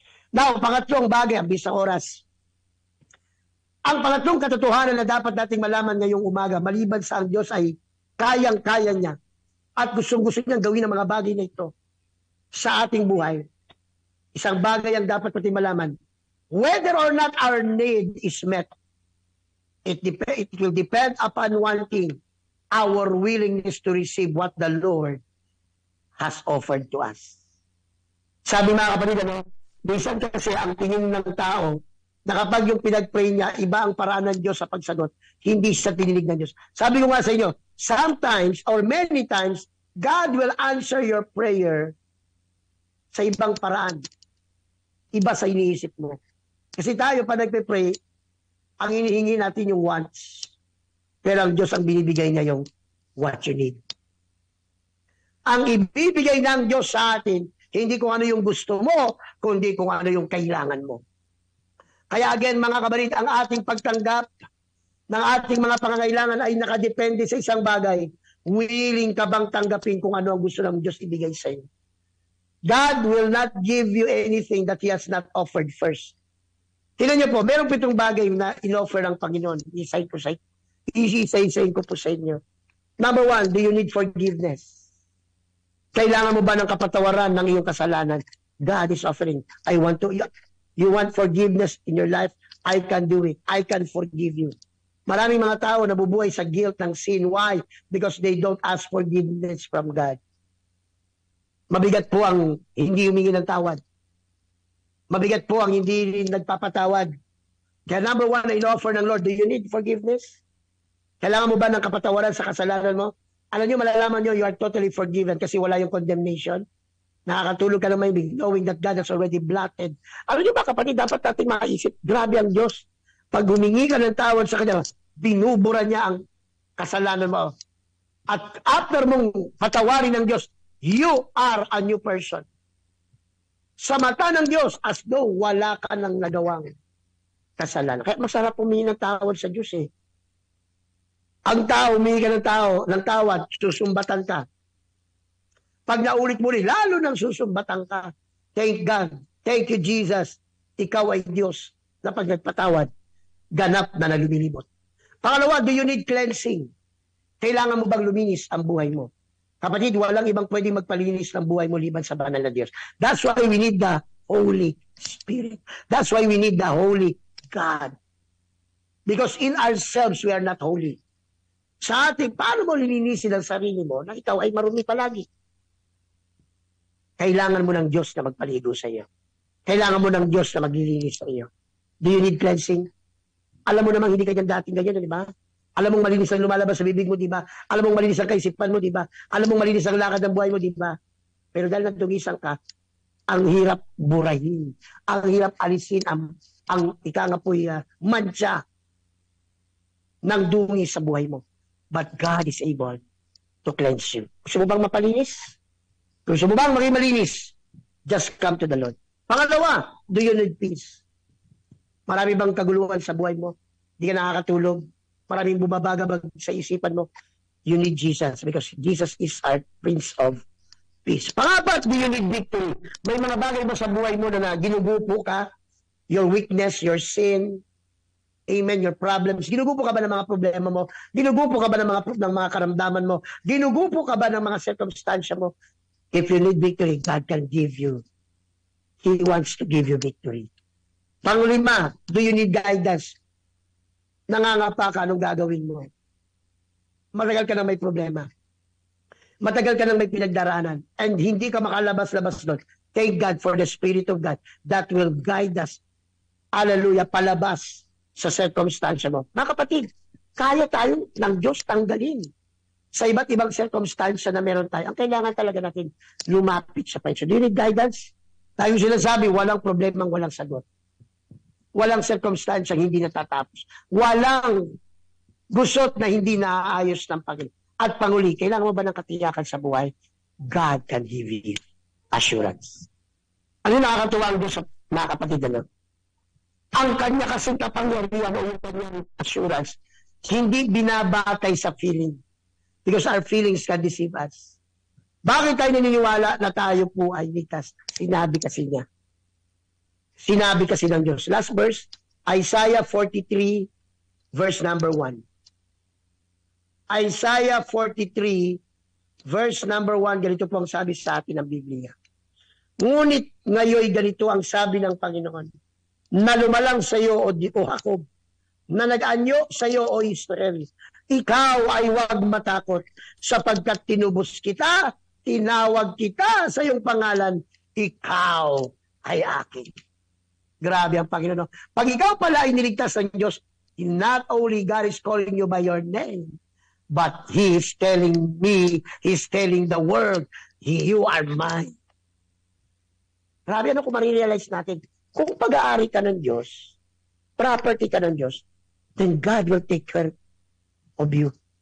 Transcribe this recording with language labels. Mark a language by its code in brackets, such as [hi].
[tl] Now, pangatlong bagay, ang bisang oras. Ang pangatlong katotohanan na dapat nating malaman ngayong umaga, maliban sa ang Diyos ay kayang-kaya niya at gustong-gusto niyang gawin ang mga bagay na ito. sa ating buhay, isang bagay ang dapat natin malaman. [en] Whether or not our need is met, it will depend upon one thing, our willingness to receive what the Lord has offered to us. [tl] Sabi mga kapatid, minsan kasi ang tingin ng tao, na kapag yung pinag-pray niya, iba ang paraan ng Diyos sa pagsagot, hindi sa tininig ng Diyos. Sabi ko nga sa inyo, [en] sometimes or many times, God will answer your prayer [tl] sa ibang paraan. Iba sa iniisip mo. Kasi tayo pa nagpe-pray, ang hinihingi natin yung wants. Pero ang Diyos ang binibigay niya yung [en] what you need. [tl] Ang ibibigay ng Diyos sa atin, hindi kung ano yung gusto mo, kundi kung ano yung kailangan mo. Kaya again, mga kabalit, ang ating pagtanggap ng ating mga pangangailangan ay nakadepende sa isang bagay. Willing ka bang tanggapin kung ano ang gusto ng Diyos ibigay sa iyo? [en] God will not give you anything that He has not offered first. [tl] Tingnan niyo po, merong 7 bagay na in-offer ng Panginoon. Isa-isayin ko po sa inyo. [en] Number 1, do you need forgiveness? [tl] Kailangan mo ba ng kapatawaran ng iyong kasalanan? [en] God is offering. You want forgiveness in your life? I can do it. I can forgive you. [tl] Maraming mga tao nabubuhay sa guilt ng sin. [en] Why? Because they don't ask forgiveness from God. [tl] Mabigat po ang hindi humingi ng tawad. Mabigat po ang hindi nagpapatawad. Kaya number 1 na in-offer ng Lord, [en] do you need forgiveness? [tl] Kailangan mo ba ng kapatawaran sa kasalanan mo? Alam nyo, malalaman nyo, [en] you are totally forgiven [tl] kasi wala yung condemnation. Nakakatulog ka naman [en] knowing that God has already blotted. [tl] Alam nyo ba kapatid, dapat natin makaisip, grabe ang Diyos. Pag humingi ka ng tawad sa Kanya, binubura niya ang kasalanan mo. At after mong patawarin ng Diyos, [en] you are a new person. [tl] Sa mata ng Diyos, as though wala ka nang nagawang kasalanan. Kaya masarap humingi ng tawad sa Diyos eh. Ang tao, humingi ka ng tawad, susumbatan ka. Pag naulit mo rin, lalo nang susumbatan ka. [en] Thank God. Thank you, Jesus. [tl] Ikaw ay Diyos na pag nagpatawad, ganap na lumilibot. [en] Pangalawa, do you need cleansing? [tl] Kailangan mo bang luminis ang buhay mo? Kapatid, walang ibang pwedeng magpalinis ng buhay mo liban sa banal na Diyos. [en] That's why we need the Holy Spirit. That's why we need the Holy God. Because in ourselves, we are not holy. [tl] Sa ating, paano mo lilinisin ang sarili mo na ikaw ay marumi palagi? Kailangan mo ng Diyos na magpaligo sa iyo. Kailangan mo ng Diyos na maglilinis sa iyo. [en] Do you need cleansing? [tl] Alam mo namang hindi ka dyan dating ganyan, di ba? Alam mong malinis ang lumalabas sa bibig mo, di ba? Alam mong malinis ang kaisipan mo, di ba? Alam mong malinis ang lakad ng buhay mo, di ba? Pero dahil nagdugisan ka, ang hirap burahin. Ang hirap alisin ang ika nga po'y mantsa ng dungi sa buhay mo. [en] But God is able to cleanse you. [tl] Gusto mo bang mapalinis? Gusto mo bang maging malinis? [en] Just come to the Lord. Pangalawa, do you need peace? [tl] Marami bang kaguluhan sa buhay mo? Hindi ka nakakatulog? Maraming bumabagabag sa isipan mo? [en] You need Jesus because Jesus is our Prince of Peace. [tl] Pangapat, [en] do you need victory? [tl] May mga bagay ba sa buhay mo na ginugupo ka? [en] Your weakness, your sin, amen, your problems. [tl] Ginugupo ka ba ng mga problema mo? Ginugupo ka ba ng mga karamdaman mo? Ginugupo ka ba ng mga circumstansya mo? [en] If you need victory, God can give you. He wants to give you victory. [tl] Panglima, [en] do you need guidance? [tl] Nangangapa ka, anong gagawin mo? Matagal ka nang may problema. Matagal ka nang may pinagdaraanan. And hindi ka makalabas-labas doon. [en] Thank God for the Spirit of God that will guide us. [tl] Hallelujah, palabas sa circumstance mo. Mga kapatid, kaya tayo ng Diyos tanggalin sa iba't ibang circumstance na meron tayo. Ang kailangan talaga natin lumapit sa Panginoon. [en] Do you need guidance? [tl] Tayo sinasabi, walang problemang walang sagot. Walang circumstance hindi natatapos. Walang gusot na hindi naaayos ng Panginoon. At panguli, kailangan mo ba ng katiyakan sa buhay? [en] God can give you assurance. [tl] Ano nakakatuwa ang Diyos sa mga kapatid? Ang kanya kasing kapangyarihan o yung kanyang assurance, hindi binabatay sa feeling. [en] Because our feelings can deceive us. [tl] Bakit tayo naniniwala na tayo po ay ligtas? Sinabi kasi niya. Sinabi kasi ng Diyos. Last verse, Isaiah 43, verse number 1. Isaiah 43, verse number 1, ganito po ang sabi sa atin ng Biblia. Ngunit ngayon ganito ang sabi ng Panginoon, na lumalang sa iyo o Jacob, na nag-anyo sa iyo o Israel. Ikaw ay huwag matakot sapagkat tinubos kita, tinawag kita sa iyong pangalan, ikaw ay akin. Grabe ang Panginoon. Pag ikaw pala ay niligtas ng Diyos, [en] not only God is calling you by your name, but He is telling me, He's telling the world, you are mine. [tl] Grabe kung marirealize natin, kung pag-aari ka ng Diyos, property ka ng Diyos, [en] then God will take care of you.